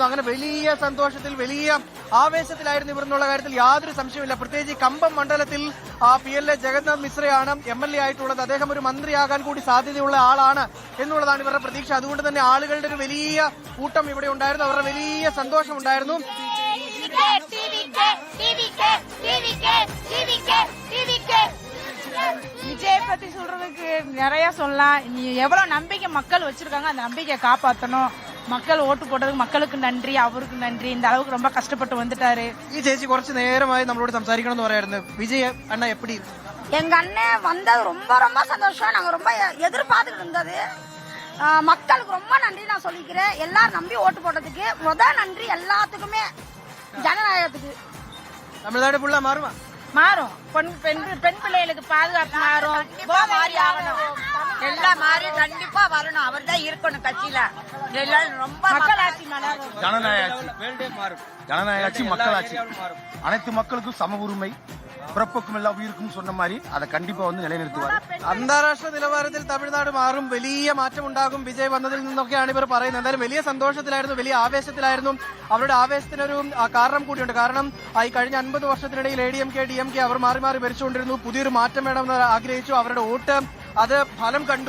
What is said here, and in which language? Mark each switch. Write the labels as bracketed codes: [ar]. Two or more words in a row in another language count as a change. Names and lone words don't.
[ml] അങ്ങനെ വലിയ സന്തോഷത്തിൽ, വലിയ ആവേശത്തിലായിരുന്നു ഇവർ എന്നുള്ള കാര്യത്തിൽ യാതൊരു സംശയമില്ല. പ്രത്യേകിച്ച് കമ്പം മണ്ഡലത്തിൽ PLA ജഗന്നാഥ് മിശ്രയാണ് MLA ആയിട്ടുള്ളത്. അദ്ദേഹം ഒരു മന്ത്രിയാകാൻ കൂടി സാധ്യതയുള്ള ആളാണ് എന്നുള്ളതാണ് ഇവരുടെ പ്രതീക്ഷ. അതുകൊണ്ട് തന്നെ ആളുകളുടെ ഒരു വലിയ കൂട്ടം ഇവിടെ ഉണ്ടായിരുന്നു. അവരുടെ വലിയ സന്തോഷം ഉണ്ടായിരുന്നു. [ta] விஜய் பத்தி சொல்றதுக்கு நிறைய சொல்லலாம். எவ்வளவு நம்பிக்கை மக்கள் வச்சிருக்காங்க, அந்த நம்பிக்கையை காப்பாற்றணும். மக்கள் ஓட்டு போட்டதுக்கு மக்களுக்கு நன்றி, அவருக்கு நன்றி. இந்த அளவுக்கு ரொம்ப கஷ்டப்பட்டு வந்துட்டாரு. [ml] ഈ ചേച്ചി കുറച്ച് നേരമായി നമ്മളോട് സംസാരിക്കണം എന്ന് പറയായിരുന്നു. [ta] விஜய் அண்ண எப்படி? எங்க அண்ணன் வந்தது ரொம்ப ரொம்ப சந்தோஷம். நாங்க ரொம்ப எதிர்பார்த்துட்டு இருந்தது. மக்களுக்கு ரொம்ப நன்றி நான் சொல்லிக்கிறேன். எல்லாரும் நம்பி ஓட்டு போட்டதுக்கு முதல் நன்றி எல்லாத்துக்குமே. ஜனநாயகத்துக்கு தமிழ்நாடு ஃபுல்லா மாறுமா? மாறும். பெண் பிள்ளைகளுக்கு பாதுகாப்பு மாறும். எல்லாம் மாறி கண்டிப்பா வரணும். அவர் தான் இருக்கணும் கட்சியில. எல்லாரும் ரொம்ப மக்களாட்சி ஜனநாயக மக்களாட்சி அனைத்து மக்களுக்கும் சம உரிமை, பிறப்புக்கும் எல்லா உயிருக்கும் சொன்ன மாதிரி அதை கண்டிப்பா வந்து நிலைநிறுத்துவார். [ml] അന്താരാഷ്ട്ര നിലവാരത്തിൽ തമിഴ്നാട് മാറും, വലിയ മാറ്റം ഉണ്ടാകും വിജയ് വന്നതിൽ നിന്നൊക്കെയാണ് ഇവർ പറയുന്നത്. എന്തായാലും വലിയ സന്തോഷത്തിലായിരുന്നു, വലിയ ആവേശത്തിലായിരുന്നു. അവരുടെ ആവേശത്തിനൊരു കാരണം കൂടിയുണ്ട്. കാരണം ഈ കഴിഞ്ഞ 50 വർഷത്തിനിടയിൽ ADMK DMK അവർ മാറി മാറി ഭരിച്ചുകൊണ്ടിരുന്നു. പുതിയൊരു മാറ്റം വേണമെന്ന് ആഗ്രഹിച്ചു. അവരുടെ വോട്ട് അത് ഫലം കണ്ടു.